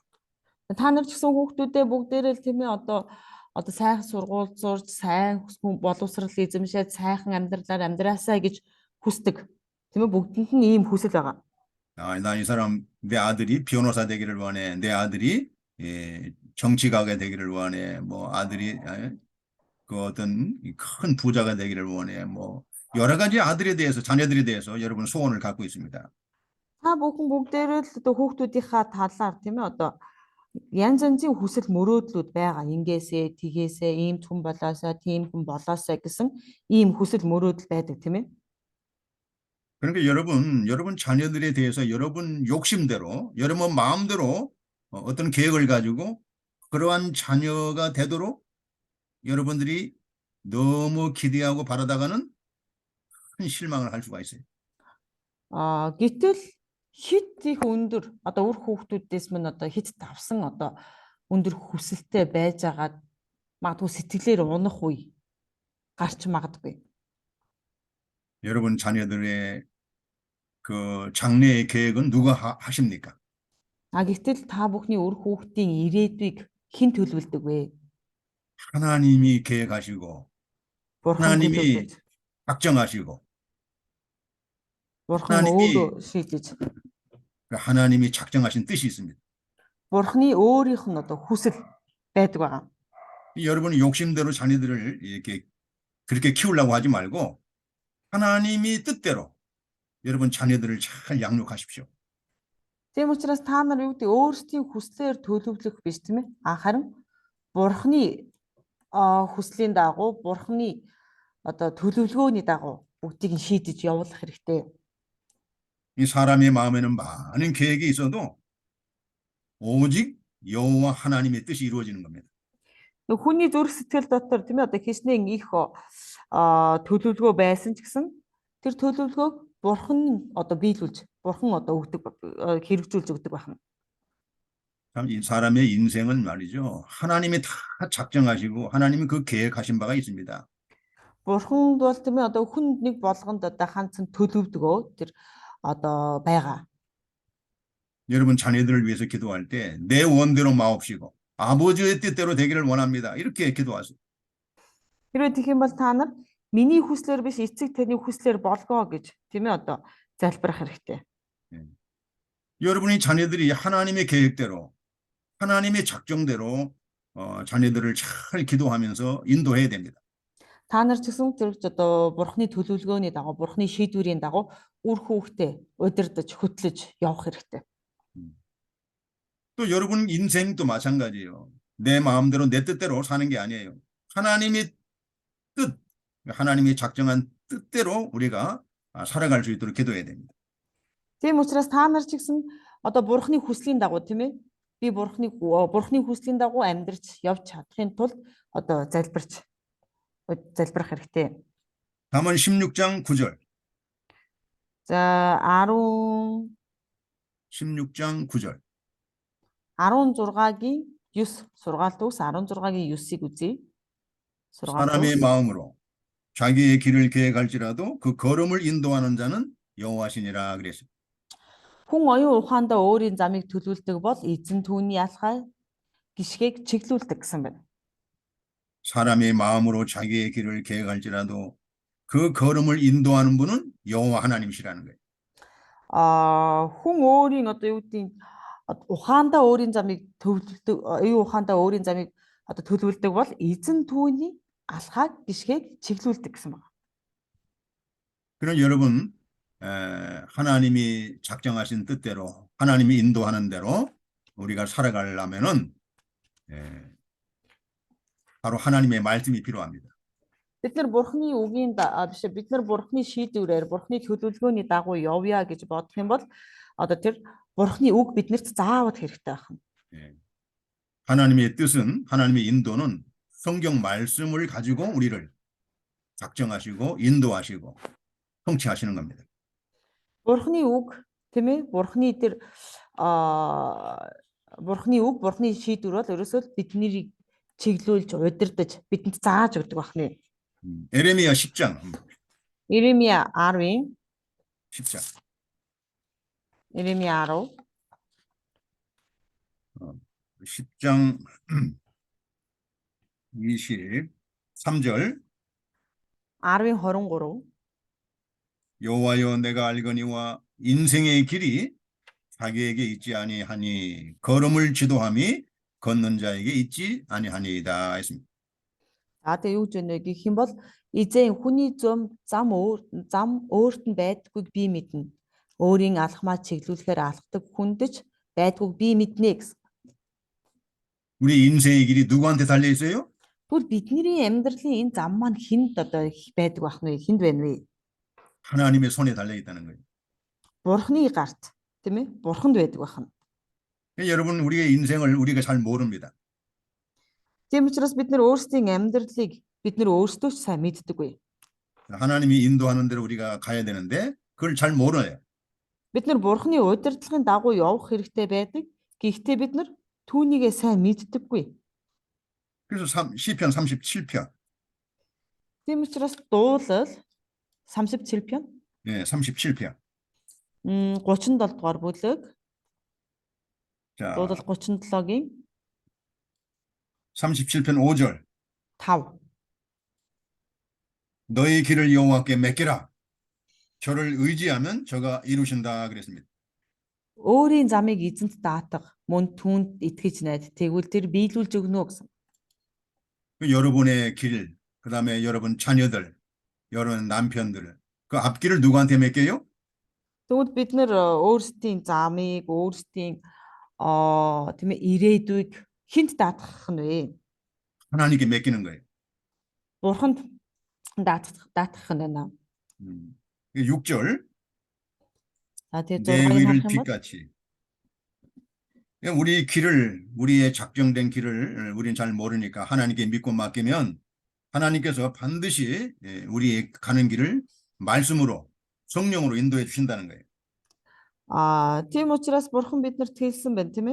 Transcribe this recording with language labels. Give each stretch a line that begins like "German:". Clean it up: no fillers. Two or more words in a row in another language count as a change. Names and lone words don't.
Mongolian: Та нар ч гэсэн хүүхдүүдээ бүгдээрээ л тийм ээ одоо сайхан сургууль зурж, сайн хүн боловсрал эзэмшээд сайхан амьдралаар амьдраасаа гэж хүсдэг. Тийм ээ бүгдэнд нь ийм хүсэл байгаа.
Korean: 나 이 사람 내 아들이 변호사 되기를 원해. 내 아들이 정치가가 되기를 원해. 뭐 아들이 그 어떤 큰 부자가 되기를 원해. 뭐 여러 가지 아들에 대해서 자녀들에 대해서 여러분 소원을 갖고 있습니다.
Mongolian: Та бүхэн бүгдээрээ л одоо хүүхдүүдийнхаа талаар тийм ээ одоо янз янзын хүсэл мөрөөдлүүд байгаа. Ингээсээ, тгээсээ, ийм хүн болоосаа, тийм хүн болоосаа гэсэн ийм хүсэл мөрөөдөл байдаг тийм ээ.
Korean: 그러니까 여러분 자녀들에 대해서 여러분 욕심대로, 여러분 마음대로 어떤 계획을 가지고 그러한 자녀가 되도록 여러분들이 너무 기대하고 바라다가는 큰 실망을 할 수가 있어요.
Mongolian: Гэтэл хит их өндөр одоо үр хүүхдүүдээс мань одоо хит давсан одоо өндөр хүсэлтэй байж агаад магадгүй сэтгэлээр унах үе гарч магадгүй.
Korean: 여러분 자녀들의 그 장래의 계획은 누가 하십니까?
Mongolian: Гэтэл та бүхний үр хүүхдийн ирээдүйг хэн төлөвлөдөг вэ?
Korean: 하나님이 계획하시고
Mongolian: Бурхан
Korean: 하나님이
Mongolian: төлөвлөж,
Korean: 작정하시고
Mongolian: Бурхан
Korean: 하나님이
Mongolian: өөрөө шийдэж,
Korean: 하나님이 작정하신 뜻이 있습니다.
Mongolian: Бурханы өөрийнх нь одоо хүсэл байдаг байгаа.
Korean: 여러분이 욕심대로 자녀들을 이렇게 그렇게 키우려고 하지 말고 하나님이 뜻대로 여러분 자녀들을 잘 양육하십시오.
Mongolian: Тийм учраас та нар юу гэдэг өөрсдийн хүслээр төлөвлөх биш тийм ээ. Харин Бурханы хүслийн дагуу, Бурханы одоо төлөвлөгөөний дагуу бүгдийг нь шийдэж явуулах хэрэгтэй.
Korean: 이 사람의 마음에는 많은 계획이 있어도 오직 여호와 하나님의 뜻이 이루어지는 겁니다.
Mongolian: Хүний зүрх сэтгэл дотор тийм ээ одоо хичнээн их төлөвлөгөө байсан ч гэсэн тэр төлөвлөгөөг Бурхан одоо биелүүлж, Бурхан одоо өгдөг хэрэгжүүлж өгдөг байна.
Korean: 참 이 사람의 인생은 말이죠. 하나님이 다 작정하시고 하나님이 그 계획하신 바가 있습니다.
Mongolian: Бурханд бол тийм ээ одоо хүн нэг болгонд одоо ганцхан төлөвдгөө тэр одоо байгаа.
Korean: 여러분 자녀들을 위해서 기도할 때 내 원대로 마옵시고 아버지의 뜻대로 되기를 원합니다. 이렇게 기도하세요.
Mongolian: Хэрвээ тэгэх юм бол та нар миний хүслээр биш эцэг таны хүслээр болгоо гэж тийм ээ одоо залбирах хэрэгтэй.
Korean: 여러분이 자녀들이 하나님의 계획대로 하나님의 작정대로 자녀들을 잘 기도하면서 인도해야 됩니다.
Mongolian: Та нар ч гэсэн тэр одоо Бурханы төлөвлөгөөний дагуу, Бурханы шийдвэрийн дагуу үр хүүхдээ удирдах, хөтлөж явах хэрэгтэй.
Korean: 또 여러분 인생도 마찬가지예요. 내 마음대로 내 뜻대로 사는 게 아니에요. 하나님의 뜻, 하나님이 작정한 뜻대로 우리가 살아갈 수 있도록 기도해야 됩니다.
Mongolian: Тийм учраас та нар ч гэсэн одоо Бурханы хүслийн дагуу тийм ээ би Бурханы хүслийн дагуу амьдрч явж чадахын тулд одоо залбирах хэрэгтэй.
Korean: 잠언 16장 9절.
Mongolian: За
Korean: 16장 9절.
Mongolian: 16-гийн 9 сургаалт үгс 16-гийн 9-ийг үзье. 6
Korean: 사람의 마음으로 자기의 길을 계획할지라도 그 걸음을 인도하는 자는 여호와시니라 그랬습니다.
Mongolian: Хүн оюун ухаандаа өөрийн замыг төлөвлөдөг бол эзэн түүний алхай гişгээг чиглүүлдэг гэсэн байна.
Korean: 사람의 마음으로 자기의 길을 계획할지라도 그 걸음을 인도하는 분은 여호와 하나님이시라는 거예요.
Mongolian: Хүн өөрийн одоо юу гэдгийг ухаандаа өөрийн замыг төлөвлөдөг, оюун ухаандаа өөрийн замыг одоо төлөвлөдөг бол эзэн түүний алхайг гişгээг чиглүүлдэг гэсэн байна.
Korean: 그럼 여러분 하나님이 작정하신 뜻대로 하나님이 인도하는 대로 우리가 살아가려면은 바로 하나님의 말씀이 필요합니다.
Mongolian: Бид нар бурхны үгийн биш бид нар бурхны шийдвэрээр бурхны төлөвлөгөөний дагуу явъя гэж бодох юм бол одоо тэр бурхны үг биднэрт заавал хэрэгтэй байна.
Korean: 하나님의 뜻은 하나님의 인도는 성경 말씀을 가지고 우리를 작정하시고 인도하시고 통치하시는 겁니다.
Mongolian: Бурхны үг тийм ээ бурхны тэр бурхны үг бурхны шийдвэр бол ерөөсөө биднийг чиглүүлж удирдах бидэнд зааж өгдөг байна.
Korean: 에레미야 10장.
Mongolian: Иремья 10-ийн
Korean: 10장.
Mongolian: Иремья 10
Korean: 10장 23절
Mongolian: 10-ийн 23
Korean: 여호와여 내가 알거니와 인생의 길이 자기에게 있지 아니하니 걸음을 지도함이 걷는 자에게 있지 아니하니이다 했습니다.
Mongolian: За тэгээ юу гэж байна вэ гэх юм бол эзэн хүний зам өөрт нь байдгүйг би мэднэ. Өөрийн алхмаа чиглүүлэхээр алхдаг хүндэж байдгүйг би мэднэ гэсэн.
Korean: 우리 인생의 길이 누구한테 달려 있어요?
Mongolian: Тэгвэл бидний амьдралын энэ зам маань хүнд одоо байдаг байх нь хүнд байна вэ?
Korean: 하나님의 손에 달려 있다는 거예요.
Mongolian: Бурхны гарт тийм ээ? Бурханд байдаг байх нь.
Korean: 여러분 우리의 인생을 우리가 잘 모릅니다.
Mongolian: Тийм учраас бид нар өөрсдийн амьдралыг бид нар өөрсдөө ч сайн мэддэггүй.
Korean: 하나님이 인도하는 대로 우리가 가야 되는데 그걸 잘 몰라요.
Mongolian: Бид нар бурхны удирдлагын дагуу явах хэрэгтэй байдаг. Гэхдээ бид нар түүнийгээ сайн мэддэггүй.
Korean: 그래서 시편 37편.
Mongolian: Тийм учраас дуулал 37편.
Korean: 네, 37편.
Mongolian: 37 дугаар бүлэг.
Korean: 자,
Mongolian: дуулал 37-гийн
Korean: 37편 5절. 5. 너희 길을 여호와께 맡기라. 저를 의지하면 저가 이루신다 그랬습니다.
Mongolian: Өөрийн замыг эзэнт даатга, мөн түүнд итгэж найд. Тэгвэл тэр биелүүлж өгнө гэсэн.
Korean: 여러분의 길, 그다음에 여러분 자녀들, 여러분 남편들, 그 앞길을 누구한테 맡겨요?
Mongolian: Тэгвэл бид нар өөрсдийн замыг, өөрсдийн тийм ээ ирээдүйг хинт даатгах нь вэ?
Korean: 하나님께 맡기는 거예요.
Mongolian: Бурханд даатгах нь байна.
Korean: 6절.
Mongolian: За тэгээ
Korean: 내
Mongolian: 6-ыг
Korean: 의를
Mongolian: харах юм бол
Korean: 빛같이. 우리 길을, 우리의 작정된 길을 우리는 잘 모르니까 하나님께 믿고 맡기면 하나님께서 반드시 우리의 가는 길을 말씀으로, 성령으로 인도해 주신다는 거예요.
Mongolian: тийм учраас бурхан биднэрт хэлсэн байна тийм ээ.